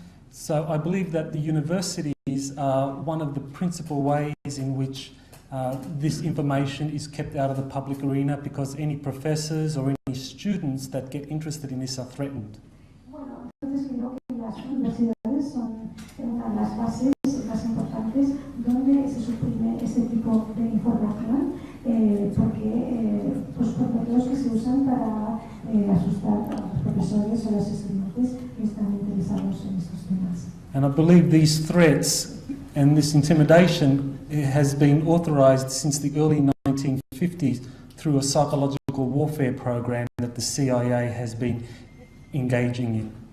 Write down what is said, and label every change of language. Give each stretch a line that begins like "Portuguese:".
English: So I believe that the universities are one of the principal ways in which this information is kept out of the public arena, because any professors or any students that get interested in this are threatened.
Spanish: Bueno, entonces creo que las universidades son una de las bases más importantes donde se suprime este tipo de información, porque pues por métodos que se usan para asustar a los profesores o a los estudiantes que están interesados en estos temas.
English: And I believe these threats and this intimidation has been authorized since the early 1950s through a psychological warfare program that the CIA has been engaging in.